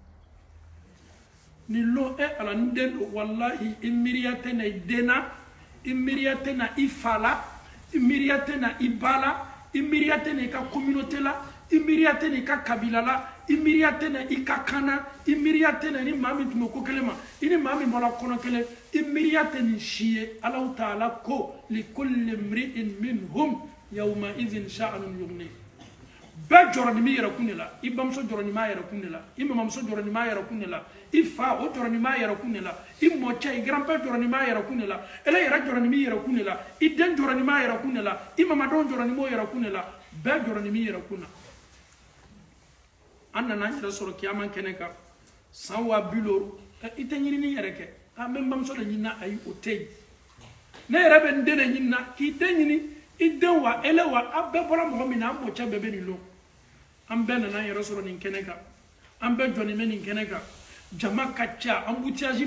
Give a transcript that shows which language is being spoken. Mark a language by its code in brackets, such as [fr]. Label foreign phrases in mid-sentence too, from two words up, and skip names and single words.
[bm] nin lɔ ala ni den do walahi i miiriya tɛ na i den na i miiriya tɛ na i fa la i miiriya tɛ na i ba la i miiriya tɛ na i ka communauté la i miiriya tɛ na i ka kabila la i miiriya tɛ na i ka kan na i miiriya tɛ na ni maa min tun bɛ ko kelen ma i ni maa min bɔra kɔnɔ kelen i miiriya tɛ nin si ye Alahu Taala ko [ar] لكل امرئ منهم يومئذ شأن يغني [bm] bɛɛ jɔrɔ nin bɛ yɛrɛkun de la i bamuso jɔrɔ nin b'a yɛrɛkun de la i mamamuso jɔrɔ nin b'a yɛrɛkun de la i fa o jɔrɔ nin b'a yɛrɛkun de la i mɔcɛ i grand-père jɔrɔ nin b'a yɛrɛkun de la ele yɛrɛ jɔrɔ nin bɛ yɛrɛkun de la i den jɔrɔ nin b'a yɛrɛkun de la i mamadenw jɔrɔ nin b'o yɛrɛkun de la bɛɛ jɔrɔ nin bɛ yɛrɛkun na an nana an yɛrɛ sɔrɔ kiyama kɛnɛ kan san 50,000 i tɛ ɲinini yɛrɛ kɛ a bɛ n bamuso de ɲinina ayi o tɛ yen ne yɛrɛ bɛ n den de ɲinina k'i den ɲini i den wa ele wa a bɛɛ bɔra mɔgɔ min na an mɔcɛ bɛɛ bɛ nin lon an bɛɛ nana an yɛrɛ sɔrɔ nin kɛnɛ kan an bɛɛ jɔnnen bɛ nin kɛnɛ kan jama ka ca embouteillage